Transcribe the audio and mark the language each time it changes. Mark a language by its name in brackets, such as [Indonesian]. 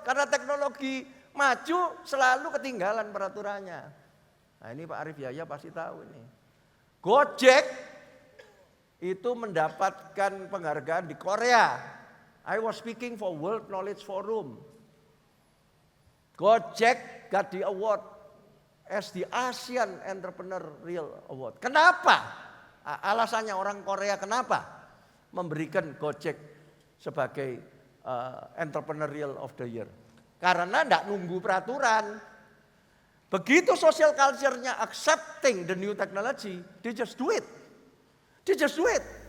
[Indonesian] Karena teknologi maju selalu ketinggalan peraturannya. Nah ini Pak Arif Yahya pasti tahu ini. Gojek itu mendapatkan penghargaan di Korea. [English] I was speaking for World Knowledge Forum. Gojek got the award as the Asian Entrepreneurial Award. [Indonesian] Kenapa? Alasannya orang Korea kenapa memberikan Gojek sebagai Entrepreneurial of the Year? Karena tidak nunggu peraturan. Begitu [English] social culture-nya accepting the new technology, they just do it. They just do it.